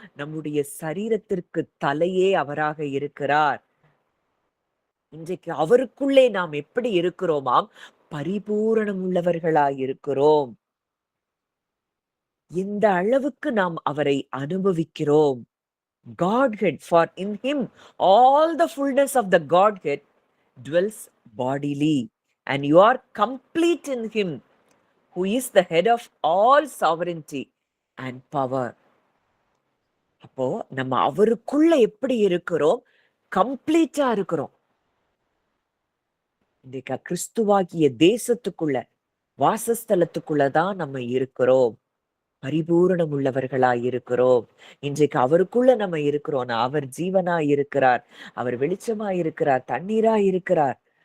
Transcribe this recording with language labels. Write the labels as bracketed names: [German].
[Tamil] நம்முடைய சரீரத்திற்கு தலையே அவராக இருக்கிறார். இன்றைக்கு அவருக்குள்ளே நாம் எப்படி இருக்கிறோமாம்? பரிபூரணம் உள்ளவர்களாய் இருக்கிறோம். இந்த அளவுக்கு நாம் அவரை அனுபவிக்கிறோம். [English] Godhead, for in him all the fullness of the Godhead dwells bodily, and you are complete in him, who is the head of all sovereignty and power. [Tamil] அப்போ நம்ம அவருக்குள்ள எப்படி இருக்கிறோம்? கம்ப்ளீட்டா இருக்கிறோம். இன்றைக்கு கிறிஸ்துவாகிய தேசத்துக்குள்ள, வாசஸ்தலத்துக்குள்ளதான் நம்ம இருக்கிறோம். பரிபூரணம் உள்ளவர்களாய் இருக்கிறோம். இன்றைக்கு அவருக்குள்ள நம்ம இருக்கிறோம்னா, அவர் ஜீவனாய் இருக்கிறார், அவர் வெளிச்சமாய் இருக்கிறார், தண்ணீராய் இருக்கிறார்.